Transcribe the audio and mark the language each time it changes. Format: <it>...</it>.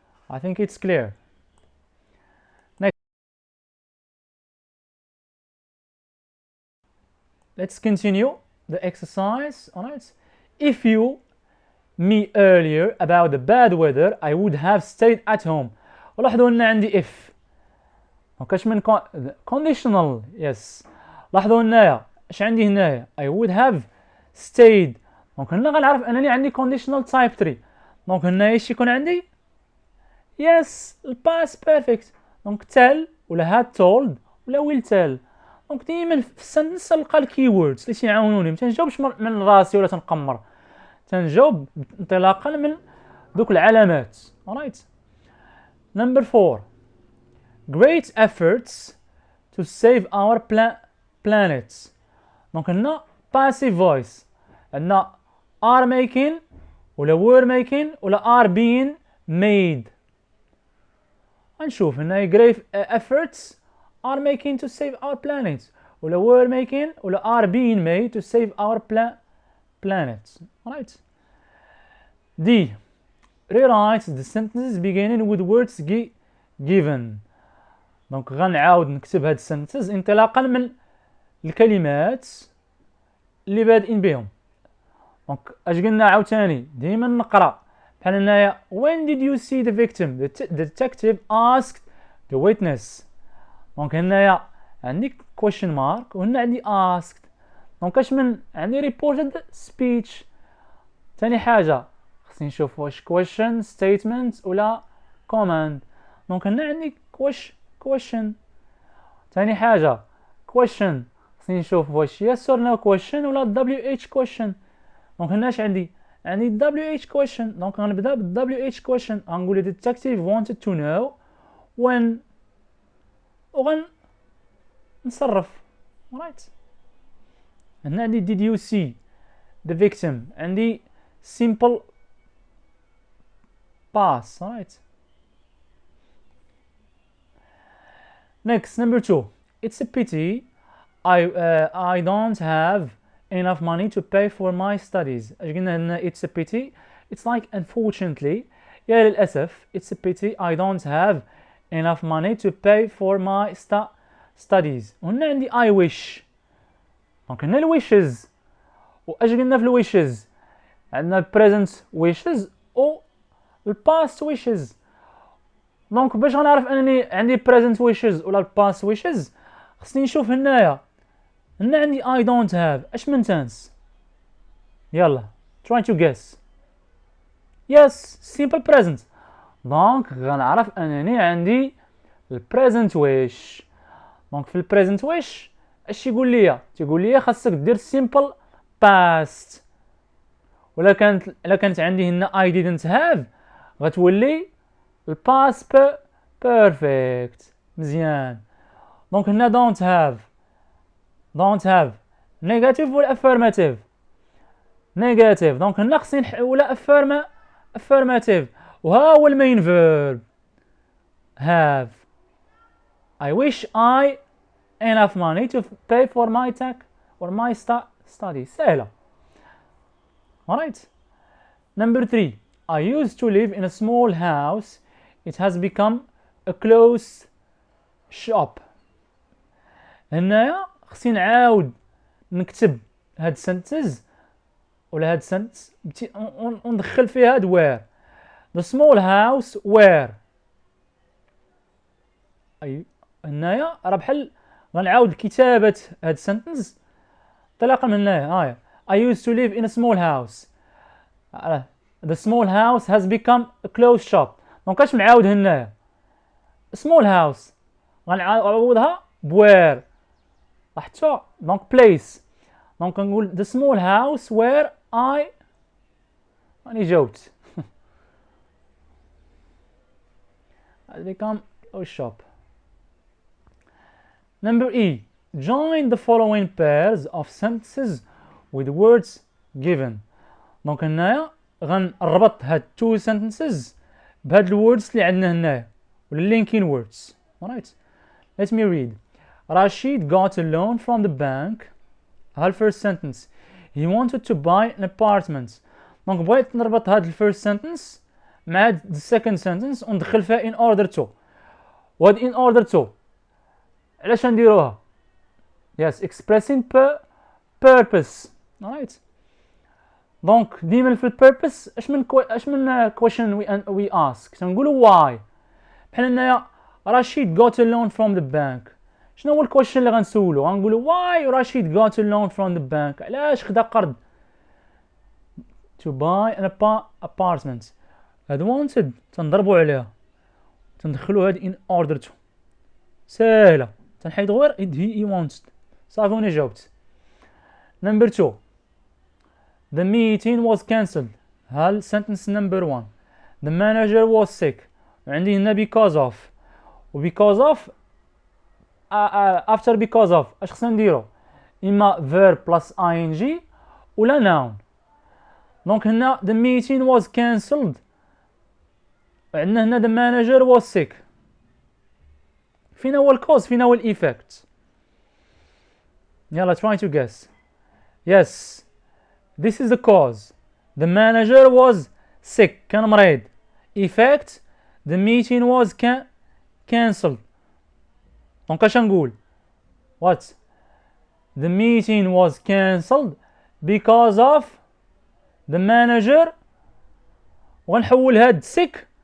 <en>I think it's clear. Next, let's continue the exercise. Alright. If you me earlier about the bad weather I would have stayed at home.</en> <ar>ولاحظوا ان عندي</ar> <en>if</en> <ar>مكاش من conditional. yes لاحظوا هنايا اش عندي هنايا</ar> <en>I would have stayed.</en> <ar>دونك هنا غنعرف انني عندي conditional type 3. دونك هنايا اش يكون عندي</ar> <en>yes past perfect</en> <ar>دونك</ar> <en>tell</en> <ar>ولا</ar> <en>had told</en> <ar>ولا</ar> <en>will tell.</en> <ar>دونك ديما في السنتنس تلقى الكيوردز اللي تيعاونوني، ما تنجاوبش من راسي ولا تنقمر، تنجاوب انطلاقا من دوك العلامات.</ar> <en>alright. Number 4. Great efforts to save our planet.</en> <ar>دونك هنا</ar> <en>passive voice،</en> <ar>عندنا</ar> <en>are making ولا were making ولا are being made.</en> <ar>غنشوف هنا</ar> <en>great efforts are making to save our planet ولا were making ولا are being made to save our planet. Right. D. Rewrite the sentences beginning with words given.</en> <ar>دونك غنعاود نكتب هاد السنتنس انطلاقا من الكلمات اللي بادئين بهم. دونك اش قلنا عاوتاني ديما نقرا بحال هنايا</ar> <en>when did you see the victim, the detective asked the witness.</en> <ar>دونك هنايا عندي</ar> <en>question mark</en> <ar>وهنا عندي</ar> <en>asked.</en> <ar>دونك اش من عندي</ar> <en>reported speech.</en> <ar>ثاني حاجه خصني نشوف واش</ar> <en>question statement</en> <ar>ولا</ar> <en>command.</en> <ar>دونك هنا عندي question. ثاني حاجه</ar> <en>question</en> <ar>خصني نشوف واش</ar> <en>yes or no question ولا WH question.</en> <ar>دونك هنا اش عندي</ar> <en>WH question.</en> <ar>دونك غنبدا بال WH question. غنقول</ar> <en>the detective wanted to know when</en> <ar>نصرف.</ar> <en>right. هنا عندي did you see the victim. عندي simple past. right. Next, number 2. It's a pity I don't have enough money to pay for my studies. اش قلنا هنا it's a pity. It's like unfortunately.</en> <ar>يا للأسف</ar> <en>it's a pity I don't have enough money to pay for my studies.</en> <ar>وهنا عندي</ar> <en>I wish.</en> <ar>دونك هنا الwishes. واش قلنا في الwishes عندنا</ar> <en>present wishes</en> <ar>و</ar> <en>past wishes.</en> <ar>دونك باش غنعرف انني عندي</ar> <en>present wishes</en> <ar>ولا</ar> <en>past wishes</en> <ar>خصني نشوف هنايا عندي</ar> <en>I don't have</en> <ar>اش من tense. يلا</ar> <en>try to guess. yes simple present.</en> <ar>دونك غنعرف انني عندي</ar> <en>present wish.</en> <ar>دونك في</ar> <en>present wish</en> <ar>اش يقول لي خاصك دير</ar> <en>simple past.</en> <ar>ولا كانت عندي هنا</ar> <en>I didn't have</en> <ar>غتولي</ar> <en>past perfect.</en> <ar>مزيان. دونك هنا</ar> <en>don't have negative ولا affirmative. negative.</en> <ar>دونك هنا خصني نحولها</ar> <en>affirmative</en> <ar>وها هو المين verb have.</ar> <en>I wish I enough money to pay for my tech or my studies.</en> <ar>سهلة.</ar> <en>alright. Number 3. I used to live in a small house. It has become a closed shop.</en> <ar>هنايا خصني نعاود نكتب هاد السنتنس ولا هاد السنتنس وندخل فيها هاد</ar> <en>where. The small house where.</en> <ar>هنايا راه بحال غنعاود كتابة هاد السنتنس انطلاقا من هنايا.</ar> <en>I used to live in a small house. The small house has become a closed shop.</en> <ar>دونك اش معاود هنايا</ar> <en>small house</en> <ar>غنعوضها بوير حتى دونك</ar> <en>place. دونك نقول the small house where I</en> <ar>راني جاوبت</ar> <en>has become a shop. Number E. Join the following pairs of sentences with words given.</en> <ar>دونك هنايا غنربط هاد</ar> <en>two sentences</en> <ar>بهاد الwords اللي عندنا هنايا ولا</ar> <en>linking words. alright. Let me read. Rashid got a loan from the bank.</en> <ar>ها</ar> <en>first sentence. He wanted to buy an apartment.</en> <ar>دونك بغيت نربط هاد</ar> <en>first sentence مع the second sentence</en> <ar>وندخل فيها</ar> <en>in order to.</en> <ar>وهاد</ar> <en>in order to</en> <ar>علاش نديروها؟</ar> <en>yes expressing purpose. alright.</en> <ar>دونك ديما في</ar> <en>purpose</en> <ar>اش من</ar> <en>question we ask</en> <ar>تنقولوا</ar> <en>why.</en> <ar>بحال هنايا</ar> <en>Rashid got a loan from the bank.</en> <ar>شنو هو الكويشن اللي غنسولو؟ غنقولوا</ar> <en>why Rashid got a loan from the bank.</en> <ar>علاش خدا قرض؟</ar> <en>to buy an apartment.</en> <ar>هاد wanted تنضربوا عليها تندخلوا هاد</ar> <en>in order to.</en> <ar>ساهله تنحيدوا غير</ar> <en>he wanted.</en> <ar>صافي وانا جاوبت.</ar> <en>number 2 the meeting was cancelled. هل sentence number 1 the manager was sick</en> <ar>وعندي هنا</ar> <en>because of و because of after because of</en> <ar>اش خصنا نديرو؟ اما</ar> <en>verb plus ing</en> <ar>ولا</ar> <en>noun. دونك هنا the meeting was cancelled</en> <ar>وعندنا هنا</ar> <en>the manager was sick.</en> <ar>فينا هو الكوز فينا هو الايفكت؟ يلا</ar> <en>try to guess. yes this is the cause. the manager was sick</en> <ar>كان مريض.</ar> <en>effect the meeting was cancelled.</en> <ar>دونك اش نقول؟</ar> <en>what the meeting was cancelled because of the manager</en> <ar>وغنحول هاد</ar> <en>sick</en>